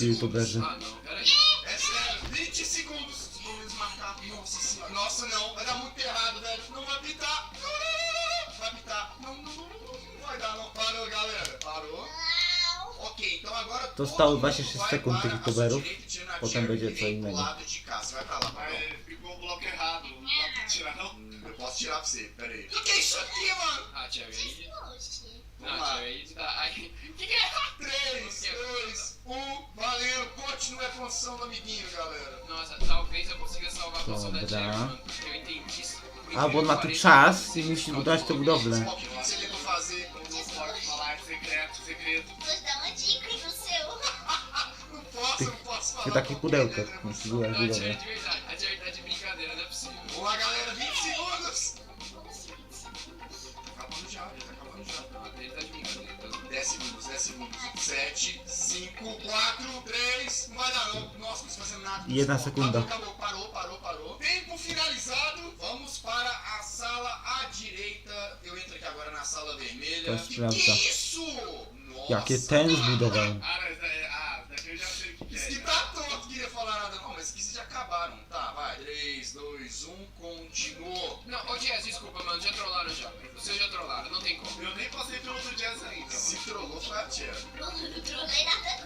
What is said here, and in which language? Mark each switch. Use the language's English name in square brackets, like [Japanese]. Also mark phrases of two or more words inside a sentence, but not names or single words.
[Portuguese] segundos. [Polish] youtuberzy. [Portuguese] Ah, não, peraí. É sério, 20 segundos. Vamos marcar. Nossa senhora. Nossa, não. Vai dar muito errado, velho. Não vai pitar. Não. Vai pitar. Não, não, não, não. Não vai dar, não. Parou, galera. Parou. Ok, então agora [Polish] To stało [Portuguese] todo mundo [Polish] 26 [Portuguese] vai [Polish] sekund tych [Portuguese] para a [Polish] youtuberów, [Portuguese] sua direita, tirando a [Polish] potem [Portuguese] Cherry [Polish] będzie [Portuguese] que [Polish] co [Portuguese] vem pro [Polish] innego. [Portuguese] lado de cá. Você vai pra lá, Patrão. Ficou o bloco errado. Não dá pra tirar, não? Eu posso tirar pra você, pera aí. O que é isso aqui, mano? Ah, Cherry, aí... Não, Vamos lá. Cherry, aí tá... Aí... Que é? 3, 2, 1, valendo. Continue a construção do amiguinho, galera. Nossa, talvez eu consiga salvar a posição da [Polish] Dobra. [Portuguese] Cherry, mano, porque eu entendi isso. [Polish] A, bo on ma tu czas i musi budować te budowle. [Portuguese] O que você tentou fazer? Não pode falar, segredo, segredo. Vou dar uma dica no seu. Não posso, não posso falar. Tem [Polish] takich pudełkach, musi budować [Portuguese] Não, a [Polish] budowle. [Portuguese] Cherry de verdade, a Cherry tá de brincadeira, não é possível. Vamos lá, galera, 20 segundos. onde já? Ele tá de brincadeira. 10 segundos, 10 segundos. 7, 5, 4, 3. Não vai dar não. Nossa, não estou fazendo nada. E na segunda. Acabou, parou. Tempo finalizado. Vamos para a sala à direita. Eu entro aqui agora na sala vermelha. [Polish] To sprawdza. [Portuguese] Que isso? Nossa. [Polish] Jakie ten zbudowałem. [Portuguese] Daqui eu já sei o que Isso é. que tá todo, queria falar nada não, mas que já acabaram. Tá, vai. 3, 2, 1, continuou. Não, ô Jazz, desculpa, mano, já trollaram já. Vocês já trollaram, não tem como. Eu nem passei pelo do Jazz ainda. Se trollou foi a Cherry. Não trolei nada.